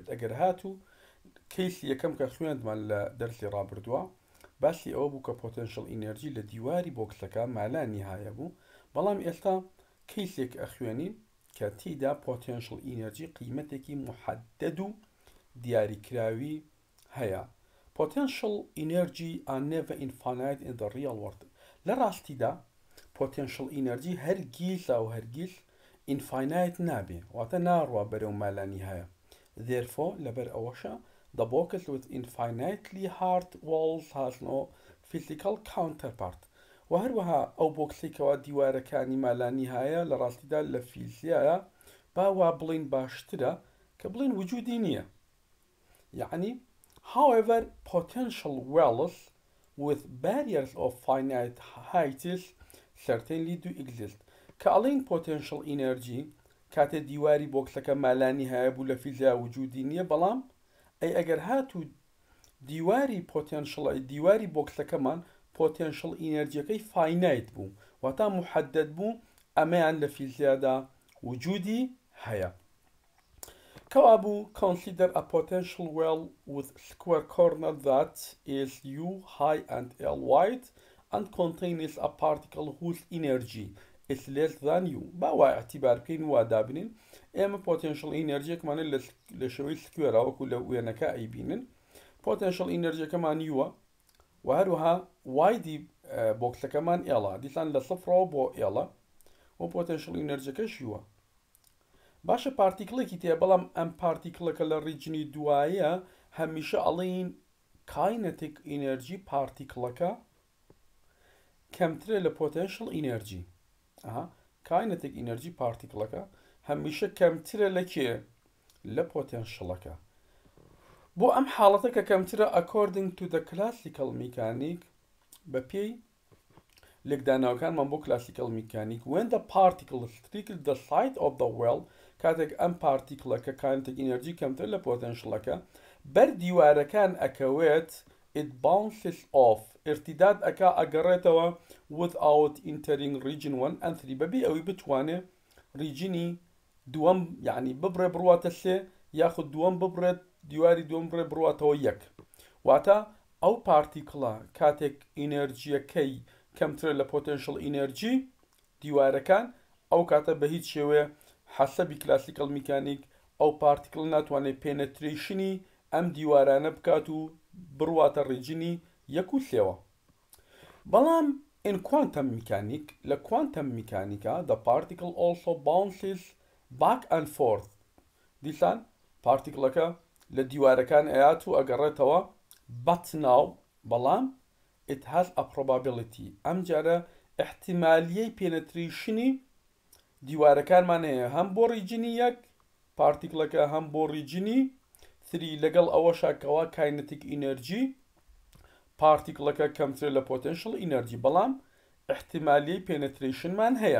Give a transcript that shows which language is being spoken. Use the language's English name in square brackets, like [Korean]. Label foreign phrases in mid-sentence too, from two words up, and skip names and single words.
[Central Kurdish] ئەگەر هات و کەیسی یەکەم کە خوێندمان لە دەرسی ڕابردووە باسی ئەوە بوو کە [English] potential energy [Central Kurdish] لە دیواری بۆکسەکە مالانی هایە بوو، بەڵام ئێستا کەیسێک ئەخوێنین کە تیدا [English] potential energy [Central Kurdish] قیمەتێکی محدد و دیاریکراوی هەیە. [English] Potential energy are never infinite in the real world. [Central Kurdish] لە ڕاستیدا [English] potential energy [Central Kurdish] هەرگیز و هەرگیز infinite نابێ، واتە ناڕوا بەرەو مالانی هەیە. [English] Therefore [Central Kurdish] لەبەر ئەوەشە [English] the box with infinitely hard walls has no physical counterpart. [Central Kurdish] و هەروەها ئەو بۆکسێکەوە دیوارەکانی مالانی هەیە لە ڕاستیدا لە فیزیایە باوا بڵین باشترە کە بڵین وجودی نییە. [English] یعنی however potential wells with barriers of finite heights certainly do exist. [Central Kurdish] کە ئەڵین [English] potential energy [Central Kurdish] کاتێ دیواری بۆکسەکە مالانی هەیە بوو لە فیزیا وجودی نییە، بەڵام ئەگەر هات و دیواری بۆکسەکەمان [English] potential energy finite [Central Kurdish] بوو، واتە محدد بوو، ئەمەیان لە فیزیادا وجودی هەیە. کەوا بوو [English] consider a potential well with square corner that is U high and L wide and contains a particle whose energy is less than U. [Central Kurdish] باوا اعتبار بکەین وا دابنین ئێمە [English] potential energy [Central Kurdish] لە شێوەی سکوێرە وەکو لە وێنەکە ئەیبینن. [English] potential energy [Central Kurdish] یووە و هەروەها وایدی بۆکسەکەمان ئێڵە، دیسان لە سفرەوە بۆ ئێڵە و [English] potential energy [Central Kurdish] یووە. باشە پارتیکڵێکی تێ، بەڵام ئەم پارتیکڵەکە لە ڕیجنی دوایە هەمیشە ئەڵین [English] kinetic energy particle [Central Kurdish] کەمترە لە [English] potential energy. kinetic energy particle [Central Kurdish] هەمیشە کەمترە لە کێ؟ لە پۆتێنشەڵەکە. بۆ ئەم حاڵەتە کە کەمترە [English] according to the classical mechanic، [Central Kurdish] بە پێی لێکداناوەکانمان بۆ [English] classical mechanic، when the particle strikes the side of the well، [Central Kurdish] کاتێک ئەم [English] particle kinetic energy [Central Kurdish] کەمتر لە پۆتێنشەڵەکە بەر دیوارەکان ئەکەوێت [English] it bounces off، [Central Kurdish] ارتداد ئەکا ئەگەڕێتەوە [English] without entering region 1 and 3، [Central Kurdish] بەبێ ئەوەی بتوانێت ریجنی دووەم یعنی ببڕێ بڕواتە سێ، یاخود دووەم ببڕێت دیواری دووەم بڕێ بڕواتەوە یەک. واتە ئەو پارتیکڵە کاتێک ئینەرجیەکەی کەمترە لە [English] potential energy [Central Kurdish] دیوارەکان، ئەو کاتە بە هیچ شێوەیە حەسەبی [English] classical mechanic [Central Kurdish] ئەو پارتیکڵ ناتوانێت پێنەتریشنی ئەم دیوارانە بکات و بڕواتە ڕیجنی یەک و سێوە. [English] بەڵام in quantum mechanic، لە quantum میکانیکا the particle also bounces back and forth. [Central Kurdish] دیسان پارتیکڵەکە لە دیوارەکان ئەیات و ئەگەڕێتەوە [English] but now، [Central Kurdish] بەڵام [English] it has a probability، [Central Kurdish] ئەم جارە احتیمالیەی پێنەتریشنی دیوارەکانمان هەیە، هەم بۆ ڕیجنی یەک پارتیکڵەکە هەم بۆ ڕیجنی 3، لەگەڵ ئەوەشە کەوا [English] kinetic energy particle [Central Kurdish] کەمترە لە [English] potential energy, [Central Kurdish] بەڵام احتیمالیەی پێنەتریشنمان هەیە.